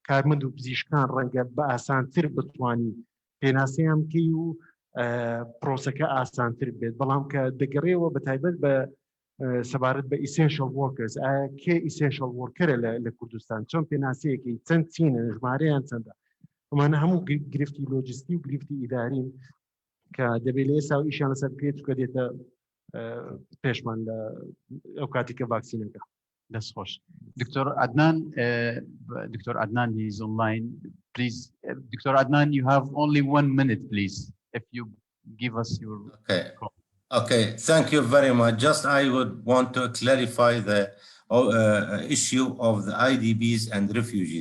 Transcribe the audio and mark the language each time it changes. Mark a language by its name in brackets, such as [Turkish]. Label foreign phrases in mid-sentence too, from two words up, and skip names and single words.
[Central Kurdish] کارمەند و پزیشکان ڕەنگە بە ئاسانتر بتوانی پێناسەیان بکەی و پرۆسەکە ئاسانتر بێت بەڵام کە دەگەڕێەوە بە تایبەت بە سەبارەت بە [English] essential workers [Central Kurdish] ئایا کێ [English] essential workerە [Central Kurdish] لە کوردستان چۆن پێناسەیەکی چەند چینە ژمارەیان چەندە ئەمانە هەموو گرفتی لۆجستی و گرفتی ئیدارین کە دەبێت لە ئێستا و ئیشیان لەسەر بکرێت چکە دێتە پێشمان لە ئەو کاتی کە ڤاکسینەکە. [English] That's خوش. Dr. Adnan is online. Please, Dr. Adnan, you have only 1 minute, please. If you give us your. Okay. Thank you very much. Just I would want to clarify the issue of the IDPs and refugees.